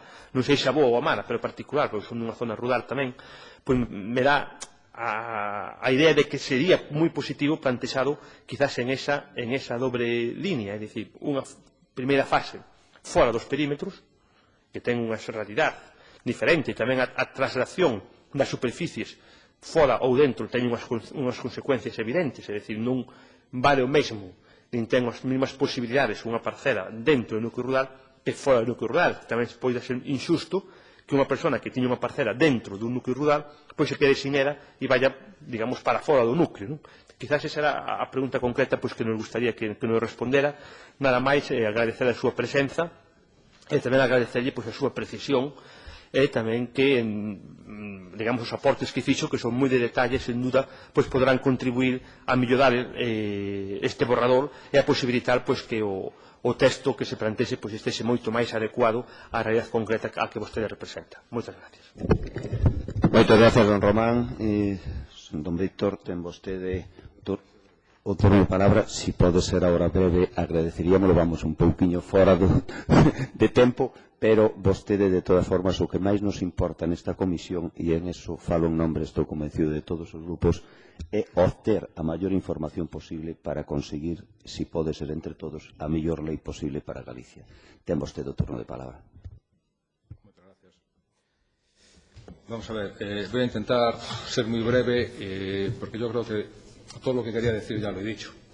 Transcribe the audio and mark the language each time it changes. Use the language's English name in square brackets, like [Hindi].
[Galician] non sei se a boa ou a mala, pero particular, porque son nunha zona rural tamén, me dá a idea de que sería moi positivo plantexado quizás en esa dobre línea, é dicir, unha primeira fase fora dos perímetros, que ten unha realidade diferente, e tamén a traslación das superficies fora ou dentro ten unhas consecuencias evidentes, é dicir, non vale o mesmo nin ten as mesmas posibilidades unha parcela dentro do núcleo rural que fora do núcleo rural. Tamén pode ser injusto que unha persona que tiña unha parcela dentro dun núcleo rural se quede sin ela e vaya, digamos, para fora do núcleo. Quizás esa era a pregunta concreta que nos gustaría que nos respondera. Nada máis, agradecer a súa presenza e tamén agradecerlle a súa precisión e tamén que, digamos, os aportes que fixo, que son moi de detalle, sen duda, poderán contribuir a mellorar este borrador e a posibilitar que o texto que se plantexe estese moito máis adecuado á realidade concreta a que vostede representa. Moitas gracias. Moitas gracias, don Román. Don Víctor, ten vostede o turno de palabra. Si pode ser agora breve, agradeceríamoslo. Vamos un pouquiño fora de tempo, pero vostede, de todas formas, o que máis nos importa nesta comisión, e en eso falo en nombre, estou convencido, de todos os grupos, é obter a maior información posible para conseguir, si pode ser entre todos, a mellor lei posible para Galicia. Ten vostede o turno de palabra. [Spanish] Muchas gracias. Vamos a ver, voy a intentar ser muy breve, porque yo creo que todo lo que quería decir ya lo he dicho.